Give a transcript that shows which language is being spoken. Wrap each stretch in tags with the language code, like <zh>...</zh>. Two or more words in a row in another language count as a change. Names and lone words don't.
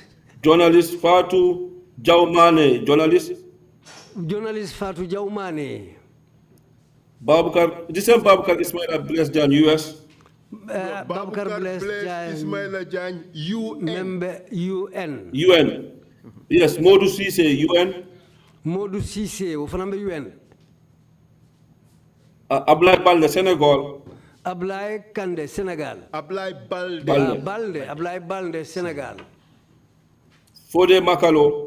<en>Journalist Fatou Jaumane, journalist. Journalist Fatou Jaumane. Babukar, the same Babukar Ismail Bless Jan, US. Babukar Bless Ismail Jan, UN. Member UN. UN. Yes, Modou Cisse, UN. Modou Cisse, Ufanambe UN. Ablai Balde, Senegal. Ablai Kande, Senegal. Ablai Balde. Ablai Balde, Senegal. Fode Makalo.</en>